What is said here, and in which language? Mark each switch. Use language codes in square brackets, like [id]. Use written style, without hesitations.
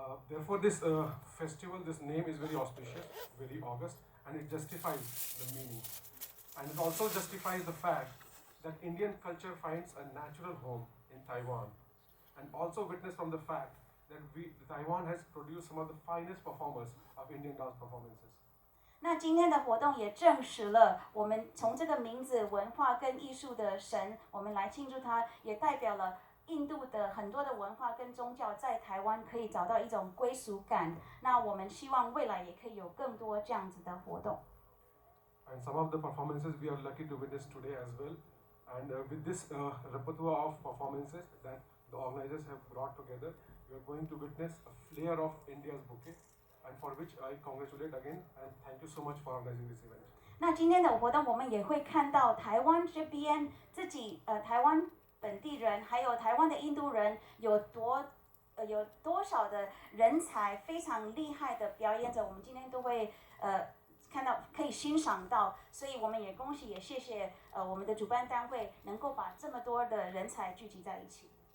[en] Therefore, this festival, this name is very auspicious, very august, and it justifies the meaning. And it also justifies the fact that Indian culture finds a natural home in Taiwan, and also witness from the fact that Taiwan has produced some of the finest performers of Indian dance performances. [zh] 那今天的活动也证实了，我们从这个名字文化跟艺术的神，我们来庆祝它，也代表了印度的很多的文化跟宗教在台湾可以找到一种归属感。那我们希望未来也可以有更多这样子的活动。 [en] And some of the performances we are lucky to witness today as well. And with this repertoire of performances that the organizers have brought together, we are going to witness a flair of India's bouquet, and for which I congratulate again and thank you so much for organizing this event. [zh] 那今天的活动，我们也会看到台湾这边自己台湾本地人，还有台湾的印度人有多少的人才非常厉害的表演者，我们今天都会看到可以欣赏到，所以我们也恭喜也谢谢我们的主办单位能够把这么多的人才聚集在一起。